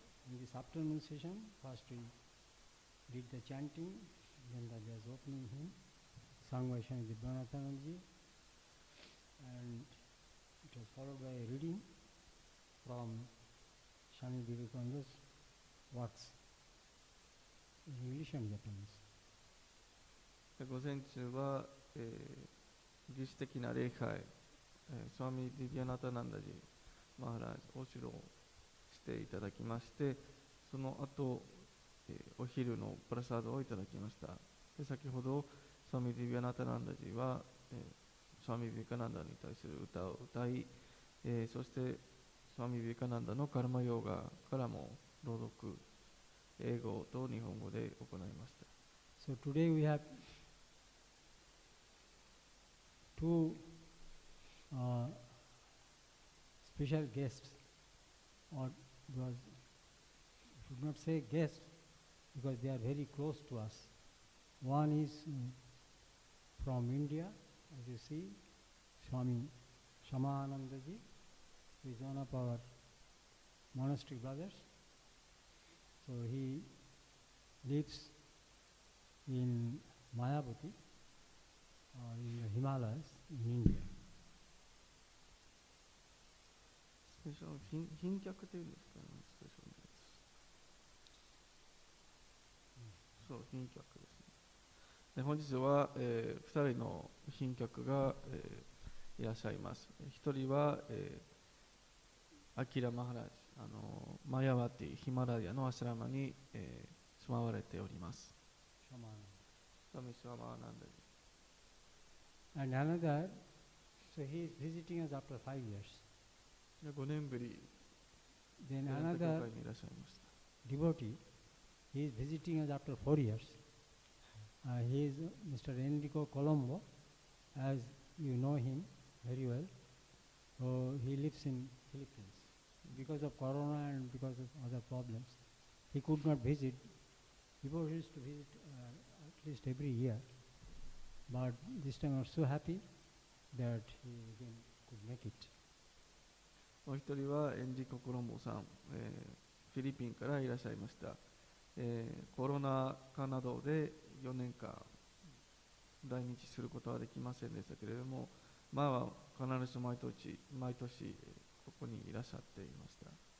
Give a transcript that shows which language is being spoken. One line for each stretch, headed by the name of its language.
English: in this afternoon session first we did the chanting, then there was opening hymn sung by Swami Vivekananda, and it was followed by a reading from Swami Vivekananda's works in English and Japanese.
Japanese: 午前中は、儀式的な礼拝、スワミ・ディビアナタナンダジマハラージお城をしていただきまして、その後、お昼のプラサードをいただきました。で先ほどスワミ・ディビアナタナンダジは、スワミ・ビベカナンダに対する歌を歌い、そしてスワミ・ビベカナンダのカルマヨーガからも朗読、英語と日本語で行いました。
English: So today we have two special guests, or because should not say guests because they are very close to us. One is from India, as you see, Swami Shamanandaji, who is one of our monastic brothers. So he lives in Mayapati, in the Himalayas, in India.
Japanese: スペシャル賓客というんですかね、スペシャルです。そう、賓客ですね。で本日は、2人の賓客が、いらっしゃいます。 1人は、アキラ・マハラージ、マヤワティ、ヒマラヤのアシュラマに、住まわれております。スワミ・シャマーナンダジ。
English: And another, so he is visiting us after 5 years.
Japanese: 5年ぶり、
English: Then
Japanese: 教
English: another
Japanese: 会にいらっしゃいました。
English: devotee, he is visiting us after 4 years. He is Mr. Enrico Colombo, as you know him very well. So he lives in Philippines. Because of Corona and because of other problems, he could not visit. Before he used to visit at least every year. But this time I was so happy that he again could make it.
Japanese: もう一人はエンリコ・コロンボさん、フィリピンからいらっしゃいました。コロナ禍などで4年間来日することはできませんでしたけれども、前は必ず毎年ここにいらっしゃっていました。